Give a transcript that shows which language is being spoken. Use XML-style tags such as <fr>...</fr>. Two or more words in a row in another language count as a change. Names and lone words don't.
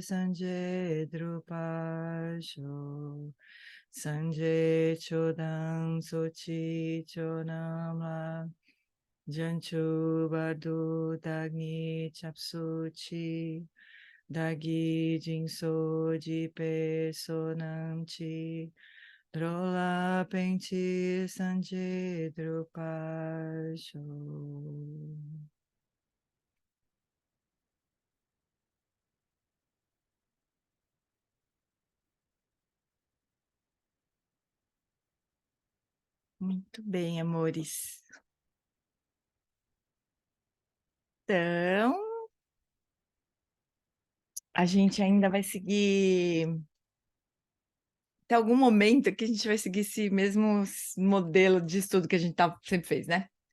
<bo>སངས་རྒྱས་འགྲུབ་པར་ཤོག སངས་རྒྱས་ཆོས་དང་ཚོགས་ཀྱི་མཆོག་རྣམས་ལ། བྱང་ཆུབ་བར་དུ་བདག་ནི་སྐྱབས་སུ་མཆི། བདག་གིས་སྦྱིན་སོགས་བགྱིས་པའི་བསོད་ནམས་ཀྱིས། འགྲོ་ལ་ཕན་ཕྱིར་སངས་རྒྱས་འགྲུབ་པར་ཤོག.</bo> <pt>Muito bem, amores. Então, a gente ainda vai seguir Tem algum momento que a gente vai seguir esse mesmo modelo de estudo que a gente sempre fez, né?</pt>